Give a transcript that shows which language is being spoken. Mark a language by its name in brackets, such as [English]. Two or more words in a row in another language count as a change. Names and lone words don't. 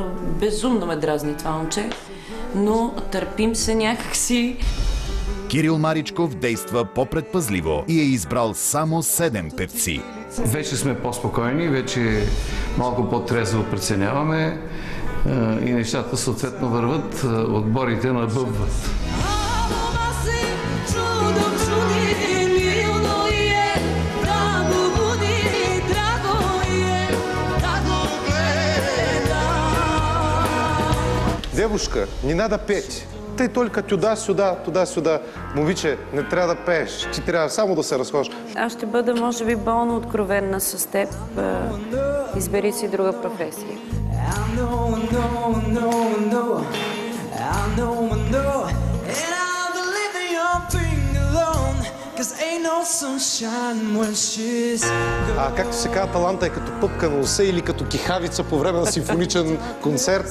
[Bulgarian] Безумно ме дразни това момче, но търпим се някакси. Кирил Маричков действа по-предпазливо и е избрал само 7 певци. Вече сме по-спокойни, вече малко по-трезво преценяваме и нещата съответно върват, отборите набъбват. [Russian] Девушка, не надо петь. Ты только туда-сюда, туда-сюда. [Bulgarian] Момиче, не трябва да пееш. Ти трябва само да се разхождаш. Аз ще бъда, може би, болно откровенна с теб. Избери си друга професия. Както се казва, таланта е като пъпка на уса или като кихавица по време на симфоничен концерт.